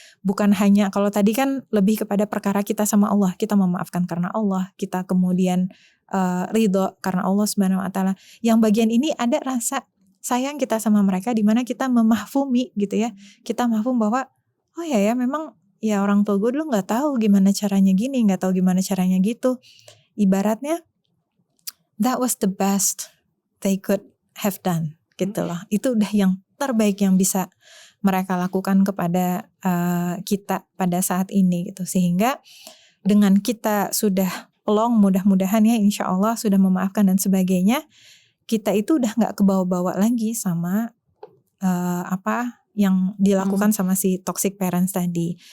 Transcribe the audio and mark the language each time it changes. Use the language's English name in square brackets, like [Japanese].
[Indonesian] Bukan hanya, kalau tadi kan lebih kepada perkara kita sama Allah, kita memaafkan karena Allah, kita kemudian ridho karena Allah Subhanahu wa taala. Yang bagian ini ada rasa sayang kita sama mereka, di mana kita memahfumi gitu ya. Kita mahfum bahwa oh ya memang ya orang tua gue dulu nggak tahu gimana caranya gini, nggak tahu gimana caranya gitu. Ibaratnya [English] that was the best they could have done [Indonesian] gitu loh. Itu udah yang terbaik yang bisa mereka lakukan kepada kita pada saat ini gitu. Sehingga dengan kita sudah pelong, mudah-mudahan ya insya Allah sudah memaafkan dan sebagainya, kita itu udah gak kebawa-bawa lagi sama yang dilakukan sama si toxic parents tadi.